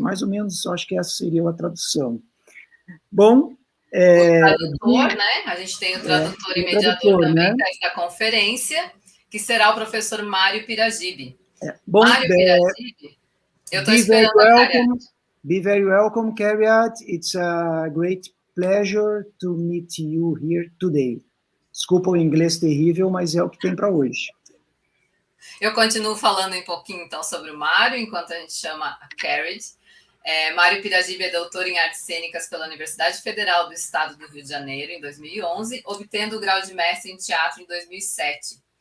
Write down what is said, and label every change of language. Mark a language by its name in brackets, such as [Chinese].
[Portuguese] Mais ou menos, acho que essa seria a tradução. Bom... o tradutor, né? A gente tem o tradutor e mediador também, né? Da conferência, que será o professor Mário Piragibe. Bom, Mário Piragibe, eu estou esperando a Cariad. [English] Be very welcome, Cariad. It's a great pleasure to meet you here today. [Portuguese] Desculpa o inglês terrível, mas é o que tem para hoje. Eu continuo falando um pouquinho, então, sobre o Mário, enquanto a gente chama a Cariad. Mário Piragibe é doutor em artes cênicas pela Universidade Federal do Estado do Rio de Janeiro, em 2011, obtendo o grau de mestre em teatro em 2007.